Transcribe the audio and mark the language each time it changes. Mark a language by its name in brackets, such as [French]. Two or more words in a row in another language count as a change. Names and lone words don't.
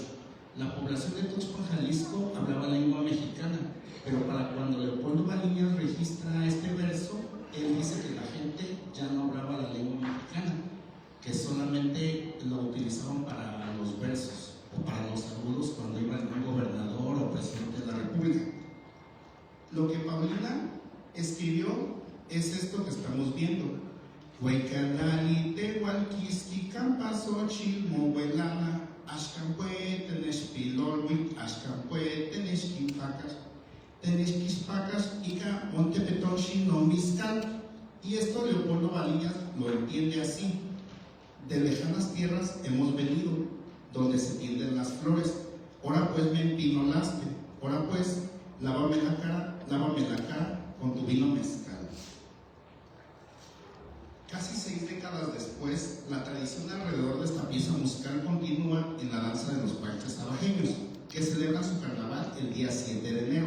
[Spanish] La población de Tuxpan, Jalisco, hablaba lengua mexicana, pero para cuando Leopoldo Baliñas registra este verso, él dice que la gente ya no hablaba la lengua mexicana, que solamente lo utilizaban para los versos o para los saludos cuando iba algún gobernador o presidente de la república. Lo que Paulina escribió es esto que estamos viendo: [Nahuatl languages] Huaycalali, Tehualquisqui, Campasochil, Mohuelana, Axcampue, Tenexpilolhuic, Axcampue, Tenexquispacas, Ica, Montepetonchi, Nomiscal. [Spanish] Y esto Leopoldo Baliñas lo entiende así: de lejanas tierras hemos venido, donde se tienden las flores. Ahora pues me empinolaste, ahora pues lávame la cara con tu vino mezcal. Casi 6 décadas después, la tradición alrededor de esta pieza musical continúa en la danza de los paisas sabajeños, que celebran su carnaval el día 7 de enero.